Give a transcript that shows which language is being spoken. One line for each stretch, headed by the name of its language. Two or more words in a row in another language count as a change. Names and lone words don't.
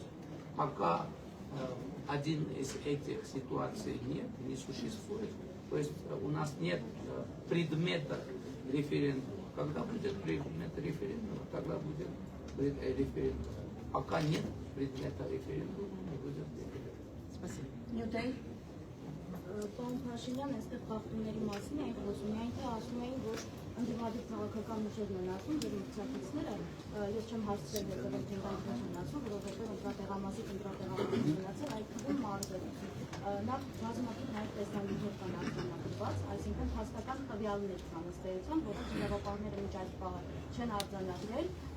Russian: Пока один из этих ситуаций не существует, то есть у нас нет предмета референдума. Когда будет предмет референдума, тогда будет референдум. Пока нет предмета референдума, не будет референдума. Спасибо. Նյութեի
Armenian: Պարոն Փաշինյան, այստեղ խախտումների մասին այն խոսում էին, թե ասում էին, որ ընդդիմադիր քաղաքական ուժերն են ասում, եւ մրցակիցները, ես չեմ հասցրել հետևել թեմանիկն ասում, որովհետեւ ընտրատեղամասի մնացել այդ թվում մարզեր։ Նախ բազմաթիվ նաև տեսանյութեր կան արձանագրված, այսինքն հաստատական տվյալներ կան ըստ էության, որոնց իրավապահները մինչ այդ պահը չեն արձանագրել,